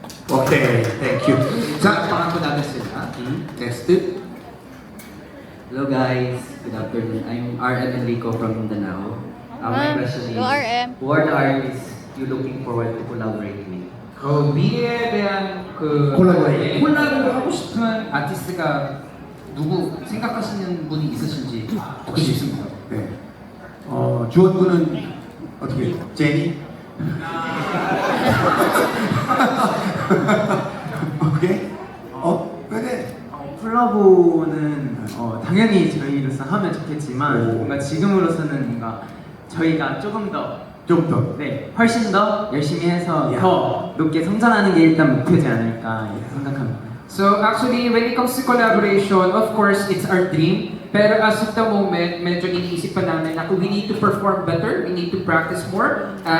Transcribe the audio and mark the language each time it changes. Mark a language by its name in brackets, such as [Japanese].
[English] Okay, thank you. [Filipino] 자, pangan po namin sila. [English] Next. Hello guys, good afternoon. I'm RM Enrico from Mindanao. My question is, Go RM. who are the artists you looking forward to collaborate with? [Korean] 미래에 대한 콜라보를 하고 싶은 아티스트가 누구 생각하시는 분이 있으신지 듣고 싶습니다. 네. 주원 군은 어떻게 해요? 제니? 오케이? 그래. 콜라보는 당연히 저희로서 하면 좋겠지만 뭔가 지금으로서는 뭔가 저희가 조금 더 네, 훨씬 더 열심히 해서 더 높게 성장하는 게 일단 목표지 않을까 생각합니다. [English] So actually, when it comes to collaboration, of course, it's our dream. [Filipino] Pero [English] as of the moment, [Filipino] medyo iniisip pa namin na [English] we need to perform better, we need to practice more.